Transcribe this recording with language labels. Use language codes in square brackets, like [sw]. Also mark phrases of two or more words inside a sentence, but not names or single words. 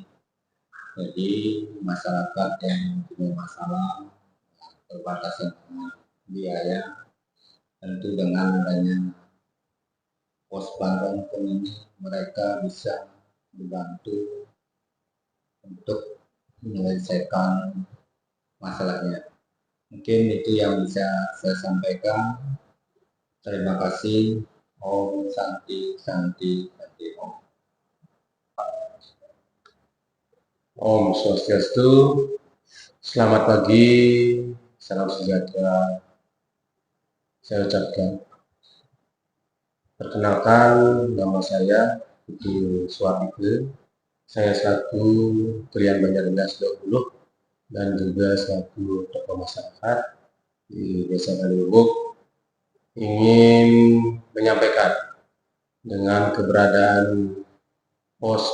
[id] Jadi masyarakat yang punya masalah terbatasan biaya, tentu dengan adanya pos bantuan hukum ini mereka bisa dibantu untuk menyelesaikan masalahnya. Mungkin itu yang bisa saya sampaikan. Terima kasih. [sa] Om Santi, Santi, Santi, Om. Om Swastiastu. [id] Selamat pagi, salam sejahtera. Saya ucapkan. Perkenalkan, nama saya Putu Suwardike. Saya selaku Pilihan Banjarnegara 20 dan juga selaku tokoh masyarakat di Desa Kalibubuk ingin menyampaikan dengan keberadaan pos